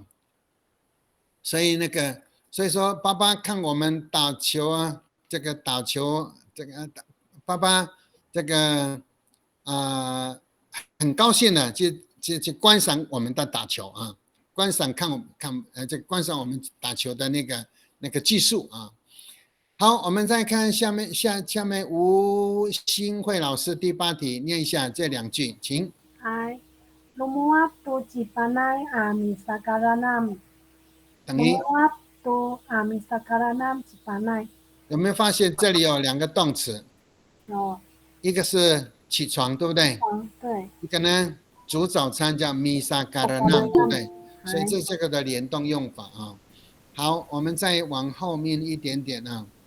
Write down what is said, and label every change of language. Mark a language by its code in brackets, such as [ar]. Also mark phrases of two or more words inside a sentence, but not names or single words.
[zh] 所以所以说爸爸看我们打球啊，这个打球爸爸这个很高兴的去观赏我们的打球啊，观赏观赏我们打球的那个技术啊。好，我们再看下面吴新慧老师第8题，念一下这2句，请。 [ami] Lumuap tu cipanai misakaranam。 [zh] 等于 [ami] Lumuap tu misakaranam cipanai。 [zh] 有没有发现这里有2个动词？有。一个是起床，对不对？对。一个呢，煮早餐叫 misakaranam， 对不对？所以这个的联动用法啊。好，我们再往后面一点点啊。